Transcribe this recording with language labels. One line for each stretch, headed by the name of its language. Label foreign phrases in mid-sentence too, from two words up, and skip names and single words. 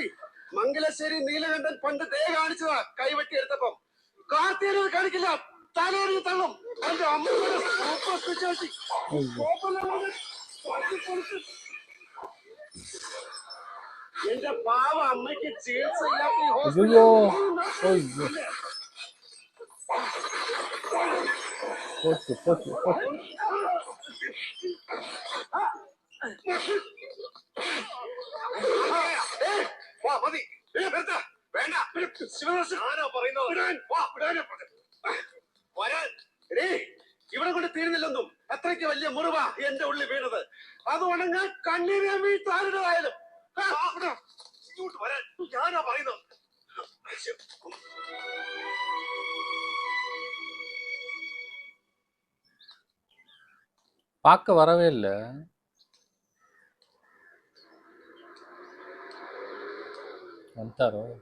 Malayalam: മംഗലശ്ശേരി നീലകണ്ഠൻ പണ്ട് ദേ കാണിച്ചതാ കൈവെട്ടി എടുത്തപ്പം. കാർത്തികനത് കാണിക്കില്ല, തലയെറിഞ്ഞ് തള്ളും. എന്റെ അമ്മയുടെ
English: super speciality.
Malayalam: എന്റെ പാവ അമ്മയ്ക്ക് ചികിത്സ ഇല്ലാത്ത ഈ ஐயோ ഹോസ്പിറ്റലിൽ
Tamil: ஐயோ போச்சு போச்சு போச்சு.
Malayalam: മതി, വേണ്ട. ശിവദാസനാണോ പറയുന്നത്? വരാൻ. ഇവിടെ കൊണ്ട് തീരുന്നില്ലെന്നും അത്രയ്ക്ക് വലിയ മുറിവാ എന്റെ ഉള്ളിൽ വീണത്. അത് ഉണങ്ങാൻ കണ്ണീരെ വീട്ടാരുടേതായാലും ഇങ്ങോട്ട് വരാൻ ഞാനാ പറയുന്നത്.
Tamil: பார்க்க வரவே இல்லை. வந்துட்டாரோ?